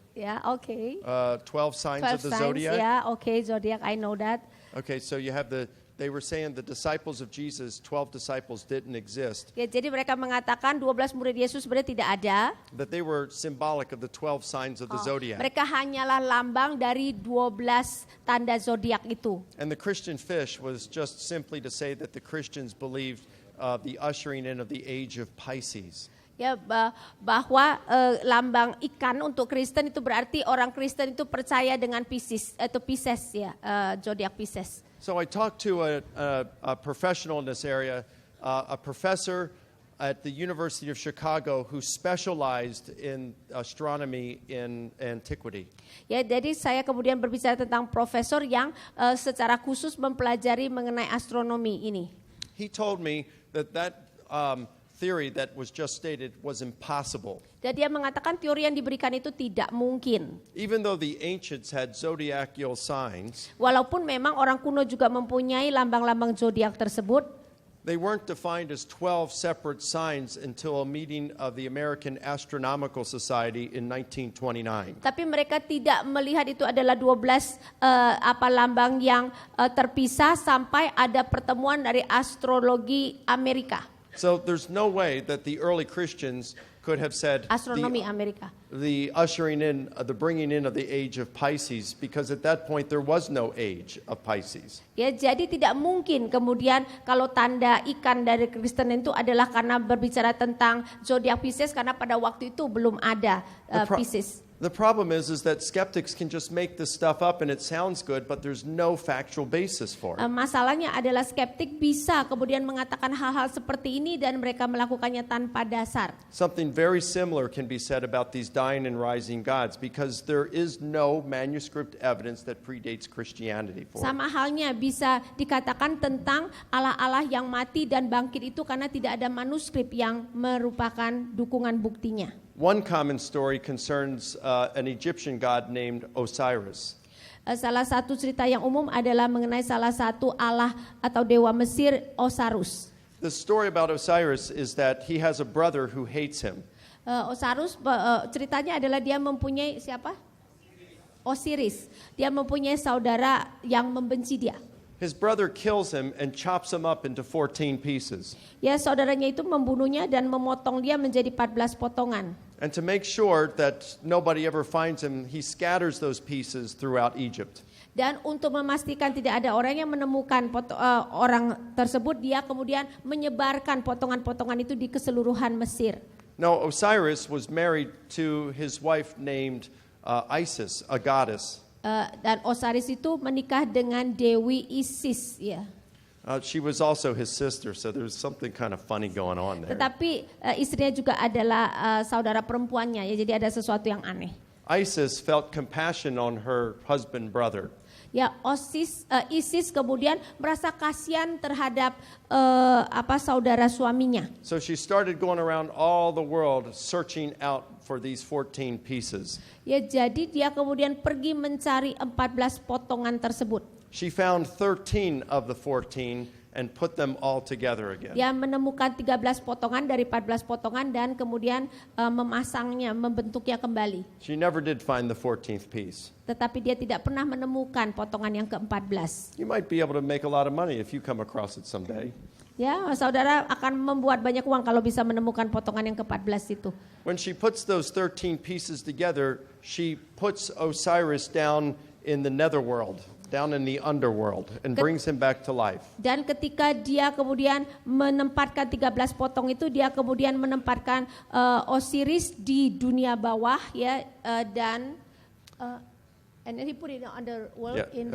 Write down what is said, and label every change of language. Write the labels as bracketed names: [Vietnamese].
[English] Yeah, okay. 12 signs 12 of the signs, zodiac? yeah, okay, zodiac, I know that. Okay, so you have they were saying the disciples of Jesus, 12 disciples didn't exist. [Indonesian] Ya, jadi mereka mengatakan 12 murid Yesus sebenarnya tidak ada. [English] That they were symbolic of the 12 signs of the zodiac. [Indonesian] Mereka hanyalah lambang dari 12 tanda zodiak itu. [English] And the Christian fish was just simply to say that the Christians believed the ushering in of the age of Pisces. [Indonesian] Ya, bahwa lambang ikan untuk Kristen itu berarti orang Kristen itu percaya dengan Pisces atau Pisces ya, zodiak Pisces. [English] So I talked to a professional in this area, a professor at the University of Chicago who specialized in astronomy in antiquity. [Indonesian] Ya, jadi saya kemudian berbicara tentang profesor yang secara khusus mempelajari mengenai astronomi ini. [English] He told me that theory that was just stated was impossible. [Indonesian] Dan dia mengatakan teori yang diberikan itu tidak mungkin. [English] Even though the ancients had zodiacal signs, [Indonesian] Walaupun memang orang kuno juga mempunyai lambang-lambang zodiak tersebut, [English] they weren't defined as 12 separate signs until a meeting of the American Astronomical Society in 1929. [Indonesian] tapi mereka tidak melihat itu adalah 12 lambang yang terpisah sampai ada pertemuan dari astrologi Amerika, [English] So there's no way that the early Christians could have said [Indonesian] astronomi Amerika. [English] the ushering in, the bringing in of the age of Pisces, because at that point there was no age of Pisces. [Indonesian] Ya, jadi tidak mungkin kemudian kalau tanda ikan dari Kristen itu adalah karena berbicara tentang zodiak Pisces, karena pada waktu itu belum ada Pisces. [English] The problem is that skeptics can just make this stuff up and it sounds good, but there's no factual basis for it. [Indonesian] Masalahnya adalah skeptik bisa kemudian mengatakan hal-hal seperti ini dan mereka melakukannya tanpa dasar. [English] Something very similar can be said about these dying and rising gods, because there is no manuscript evidence that predates Christianity for it. [Indonesian] Sama halnya bisa dikatakan tentang Allah-Allah yang mati dan bangkit itu karena tidak ada manuskrip yang merupakan dukungan buktinya. [English] One common story concerns an Egyptian god named Osiris. [Indonesian] Salah satu cerita yang umum adalah mengenai salah satu Allah atau dewa Mesir, Osiris. [English] The story about Osiris is that he has a brother who hates him. [Indonesian] Osiris ceritanya adalah dia mempunyai siapa? Osiris. Dia mempunyai saudara yang membenci dia. [English] His brother kills him and chops him up into 14 pieces. [Indonesian] Ya, saudaranya itu membunuhnya dan memotong dia menjadi 14 potongan. [English] And to make sure that nobody ever finds him, he scatters those pieces throughout Egypt. [Indonesian] Dan untuk memastikan tidak ada orang yang menemukan orang tersebut, dia kemudian menyebarkan potongan-potongan itu di keseluruhan Mesir. [English] Now, Osiris was married to his wife named Isis, a goddess. [Indonesian] Dan Osiris itu menikah dengan Dewi Isis, ya. [English] She was also his sister, so there was something kind of funny going on there. [Indonesian] Tetapi istrinya juga adalah saudara perempuannya, ya. Jadi ada sesuatu yang aneh. [English] Isis felt compassion on her husband brother. [Indonesian] Ya, Isis kemudian merasa kasihan terhadap saudara suaminya. [English] So she started going around all the world searching out for these 14 pieces. [Indonesian] Ya, jadi dia kemudian pergi mencari 14 potongan tersebut. [English] She found 13 of the 14 and put them all together again. [Indonesian] Dia menemukan 13 potongan dari 14 potongan dan kemudian memasangnya, membentuknya kembali. [English] She never did find the 14th piece. [Indonesian] Tetapi dia tidak pernah menemukan potongan yang ke-14. [English] You might be able to make a lot of money if you come across it someday. [Indonesian] Ya, saudara akan membuat banyak uang kalau bisa menemukan potongan yang ke-14 itu. [English] When she puts those 13 pieces together, she puts Osiris down in the netherworld, down in the underworld, and brings him back to life. [Indonesian] Dan ketika dia kemudian menempatkan 13 potong itu, dia kemudian menempatkan Osiris di dunia bawah, ya, dan [English] and then he put it in the underworld.